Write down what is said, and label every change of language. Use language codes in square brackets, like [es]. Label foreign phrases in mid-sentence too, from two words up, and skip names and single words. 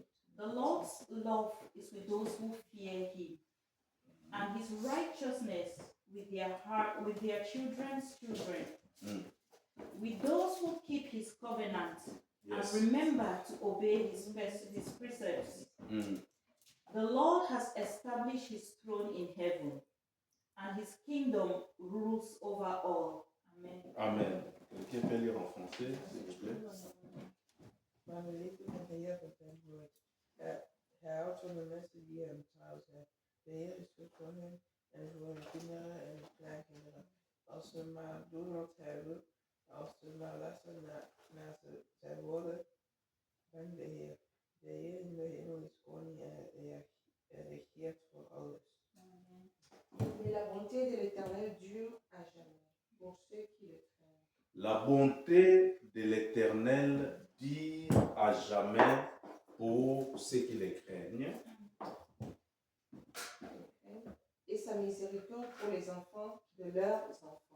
[en] The Lord's love is with those who fear him, and his righteousness with their heart, with their children's children, Mm. with those who keep his covenant Yes. and remember to obey his precepts. Mm. The Lord has established his throne in heaven, and his kingdom rules over all. Amen. Amen. [fr] Quelqu'un peut lire en français, s'il vous plaît? [nl] Maar we leven met de Heer op zijn woord. Hij houdt van de mensen die hem trouw zijn. De Heer is goed voor hen en voor hun kinderen en hun kleinkinderen. Als ze maar doen wat hij wil, als ze maar luisteren naar zijn woorden van de Heer. De Heer in de hemel is koning en regeert voor alles. [fr] Et la bonté de l'Éternel dure à jamais pour ceux qui le craignent. La bonté de l'Éternel dure à jamais pour ceux qui les craignent. Et sa miséricorde pour les enfants de leurs enfants.